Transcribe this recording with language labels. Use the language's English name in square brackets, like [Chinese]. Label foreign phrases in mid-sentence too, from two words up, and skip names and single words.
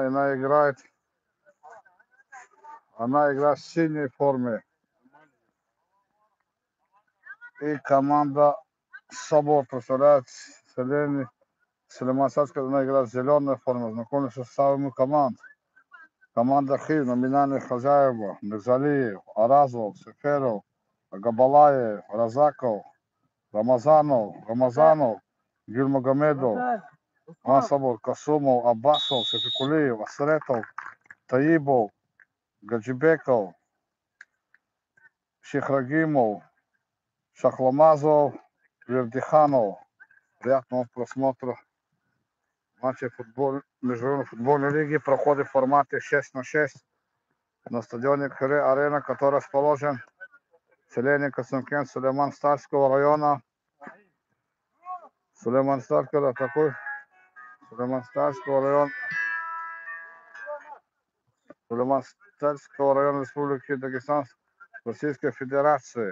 [Russian] Она играет в синей форме. И команда Собор представляет Сулейман Сацкий, она играет в зеленой форме. Знакомы с составами команд. Команда Хив, номинальные хозяева: Мирзалиев, Аразов, Сеферов, Габалаев, Разаков, Рамазанов, Гюльмагомедов, Мансабов, Касумов, Аббасов, Шефикулиев, Асретов, Таибов, Гаджибеков, Шихрагимов, Шахламазов, Вердиханов. Приятного просмотра. Матчи Международной футбольной лиги проходит в формате 6-6 на стадионе Кыре-Арена, который расположен в селении Касымкент Сулейман-Старского района. Сулейман-Старского района Республики Дагестан, Российской Федерации.